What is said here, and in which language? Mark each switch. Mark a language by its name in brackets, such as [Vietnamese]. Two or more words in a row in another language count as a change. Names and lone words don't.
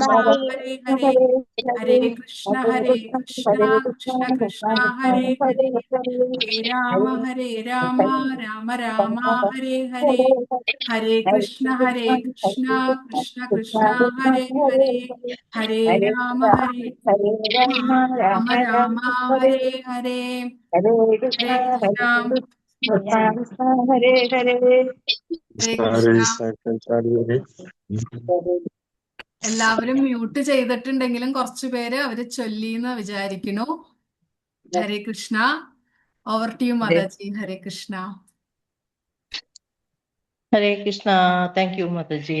[Malayalam] ഹരേ ഹരേ ഹരേ കൃഷ്ണ കൃഷ്ണ കൃഷ്ണ ഹരേ ഹരേ ഹരേ രാമ രാമ രാമ ഹരേ ഹരേ ഹരേ കൃഷ്ണ കൃഷ്ണ കൃഷ്ണ ഹരേ ഹരേ ഹരേ രാമ രാമ ഹരേ ഹരേ ഹരേ കൃഷ്ണ ഹരേ ഹരേ ഹരേ കൃഷ്ണ. എല്ലാവരും മ്യൂട്ട് ചെയ്തിട്ടുണ്ടെങ്കിലും കുറച്ചു പേര് അവര് ചൊല്ലിന്ന് വിചാരിക്കുന്നു. ഹരേ കൃഷ്ണ. [English] over to you [Malayalam] മാതാജി. ഹരേ കൃഷ്ണ. ഹരേ കൃഷ്ണ. [English] thank you [Malayalam] മാതാജി.